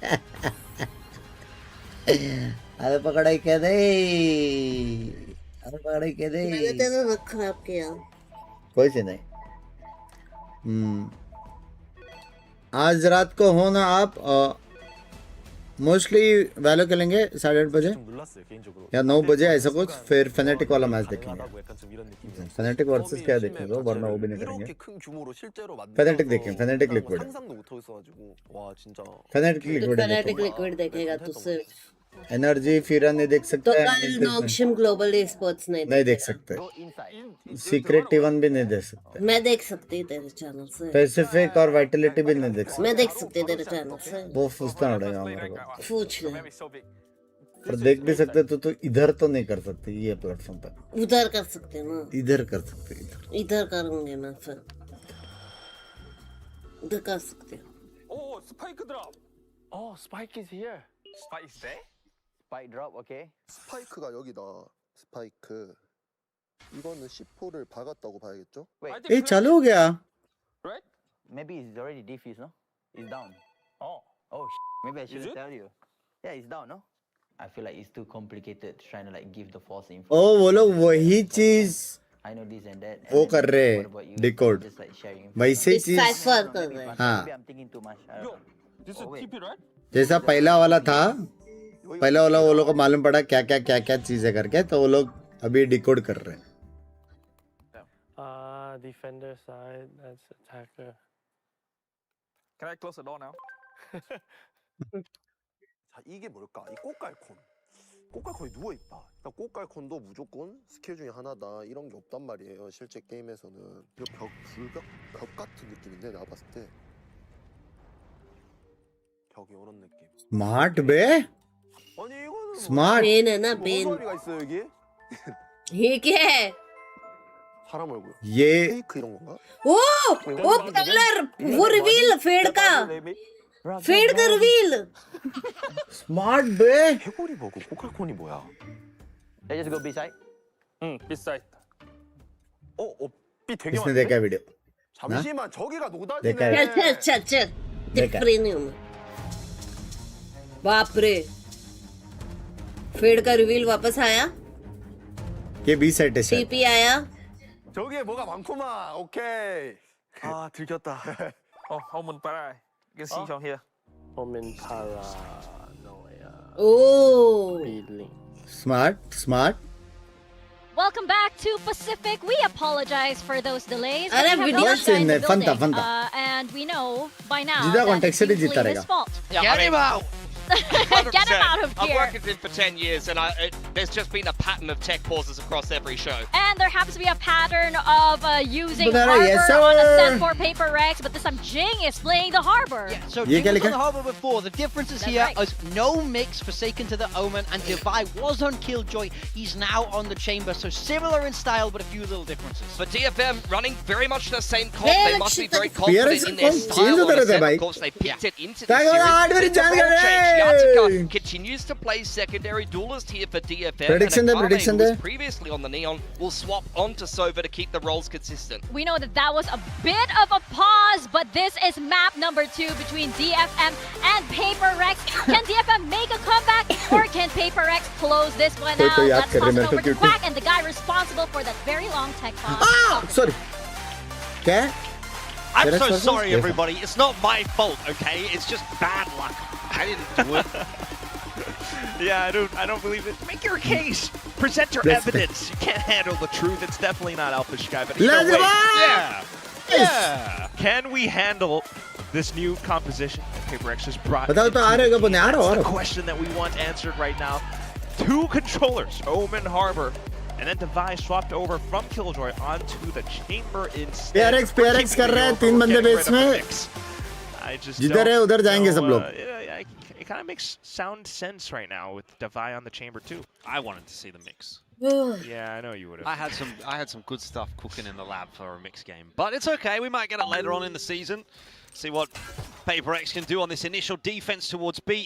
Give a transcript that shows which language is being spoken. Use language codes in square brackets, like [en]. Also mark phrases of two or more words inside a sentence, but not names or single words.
[hi] अरे पकड़ाई कह दे. अरे पकड़ाई कह दे. मैंने तेरा रख खराब किया. कोई से नहीं. आज रात को हो ना आप मोस्टली वैलो खेलेंगे 8:30 बजे [ko] 놀랐어요, 개인적으로. [hi] या 9 बजे ऐसा कुछ फिर फेनेटिक वाला मैच देखेंगे. [ko] 가능하다고 약간 좀 이런 느낌이. [hi] फेनेटिक वर्सेस क्या देखेंगे वरना वो भी नहीं करेंगे. [ko] 이렇게 큰 규모로 실제로 만들어서 [hi] फेनेटिक देखेंगे. फेनेटिक लिक्विड. [ko] 상상도 못 하겠어가지고. 와, 진짜. [hi] फेनेटिक तो लिक्विड फैनेटिक लिक्विड देखेगा तो सिर्फ. एनर्जी फिर नहीं देख तो सकते. कल नॉक्शिम ग्लोबल एस्पोर्ट्स नहीं देख सकते. सीक्रेट T1 भी नहीं देख सकते. मैं देख सकती तेरे चैनल से. पैसिफिक और वाइटलिटी भी नहीं देख सकते. मैं देख सकती तेरे चैनल से. वो पूछना पड़ेगा मेरे को. पूछ ले. पर देख भी सकते तो इधर तो नहीं कर सकते ये प्लेटफॉर्म पर. उधर कर सकते ना. इधर कर सकते. इधर करूंगे मैं फिर. उधर कर सकते. [en] Oh, spike drop. Oh, spike is here. Spike is there? Spike drop, okay. [ko] 스파이크가 여기다. 스파이크. 이거는 C4를 박았다고 봐야겠죠? [en] Wait, [hi] ये चालू हो गया. [en] right? Maybe it's already defused, no? It's down. Oh. Oh, maybe I Is should it? tell you. Yeah, it's down, no? I feel like it's too complicated trying to like give the false info. [hi] ओ वो लोग वही चीज [en] I know this and that. and [hi] वो [en] then [hi] कर रहे [en] what about you? [hi] डिकोड. [en] Just like sharing info. [hi] वैसे चीज डिसाइफर कर रहे हैं. हाँ. [en] Maybe I'm thinking too much. I don't know. This is TP, right? [hi] जैसा पहला वाला था. पहला वाला वो लोग को मालूम पड़ा क्या क्या क्या क्या चीजें करके तो वो लोग अभी डिकोड कर रहे हैं. [en] Defender side, that's attacker. Can I close the door now? [ko] 자, 이게 뭘까? 이 꽃갈콘. 꽃갈콘이 누워있다. 일단 꽃갈콘도 무조건 스킬 중에 하나다. 이런 게 없단 말이에요. 실제 게임에서는. 이거 벽 같은 느낌인데 내가 봤을 때. 벽이 이런 느낌. [hi] स्मार्ट बे. [ko] 아니 이거는 [hi] स्मार्ट. बेन है ना [ko] 무슨 [hi] बेन. [ko] 소리가 있어 여기? [hi] ये क्या है? [ko] 사람 얼굴. [hi] ये [ko] 페이크 이런 건가? [hi] ओ वो कलर वो रिवील फेड का. फेड का रिवील. स्मार्ट बे. [ko] 해골이 뭐고 꽃갈콘이 뭐야? [en] Let's just go beside. [ko] 비사이트. 삐 되게 [hi] इसने [ko] 많네. [hi] देखा वीडियो. [ko] 잠시만 저기가 [hi] देखा [ko] 노다지네. [hi] है. चल चल चल चल. देखा. प्रीमियम. बाप रे. फेड का रिवील वापस आया. ये बी सेट है शायद. टीपी आया. [ko] 저기에 뭐가 많구만. 오케이. 아 들켰다. [en] Oh, Omen Para. You can see from here. Omen paranoia. Oh. Feeling. [hi] स्मार्ट स्मार्ट. [en] Welcome back to Pacific. We apologize for those delays. but [hi] अरे [en] we have video Ninja in the [hi] fun था, [en] building, [hi] fun था. [en] and we know by now [hi] जीता कौन? [en] that it's [hi] Texture ही [en] usually [hi] जीता [en] his [hi] रहेगा. [en] fault. Yeah, Get him out! Get him out of I've here. worked with him for 10 years, and there's just been a pattern of tech pauses across every show. And there happens to be a pattern of using Banana, Harbor yes, on a sir. set for Paper Rex, but this time Jing is playing the Harbor. Yeah, so [hi] ये [en] Jing [hi] क्या [en] was [hi] लिखा [en] on the Harbor before. The difference is That's here right. is no mix Forsaken to the Omen, and Divide was on Killjoy. He's now on the Chamber, so similar in style, but a few little differences. But DFM running very much the same comp. Yeah, They must be very PRX confident in their comp change style [hi] होता [en] on the [hi] रहता है [en] set. [hi] भाई. [en] Of course, they picked it into [hi] क्या [en] the [hi] करो, आठ [en] series. [hi] बारी [en] It's a [hi] जान [en] role [hi] गए. [en] change. Yatika continues to play secondary duelist here for DFM. Prediction and there, Akane, prediction who was there. previously on the Neon, will swap onto Sova to keep the roles consistent. We know that that was a bit of a pause, but this is map number 2 between DFM and Paper Rex. Can DFM make a comeback, or can Paper Rex close this one [hi] कोई [en] out? [hi] तो याद [en] Let's [hi] कर [en] toss [hi] रहे, [en] it [hi] मैं तो [en] over to [hi] क्योंकि- [en] Quack and the guy responsible for that very long tech pause. Ah, sorry. क्या? I'm Did I so trust sorry, this? everybody. It's not my fault, okay? It's just bad luck. I didn't do it. Yeah, I don't believe it. Make your case. Present your That's evidence. You can't handle the truth. It's definitely not Alpha Sky, but Let's either way, go! yeah. Yeah. Can we handle this new composition that Paper X has brought? [hi] बताओ तो आ [en] into [hi] रहेगा [en] the [hi] बोलने, आ [en] game? [hi] रहा, आ [en] That's the [hi] रहा. [en] question that we want answered right now. Two controllers, Omen Harbor And then Devi swapped over from Killjoy onto the chamber instead. [hi] PRX कर रहा है 3 बंदे बेस में. [en] I just [hi] जिधर है उधर जाएंगे सब लोग. [en] It kind of makes sound sense right now with Devi on the chamber too. I wanted to see the mix. Yeah, I know you would have. I had some good stuff cooking in the lab for a mixed game, but it's okay. We might get it later on in the season. See what PRX can do on this initial defense towards B.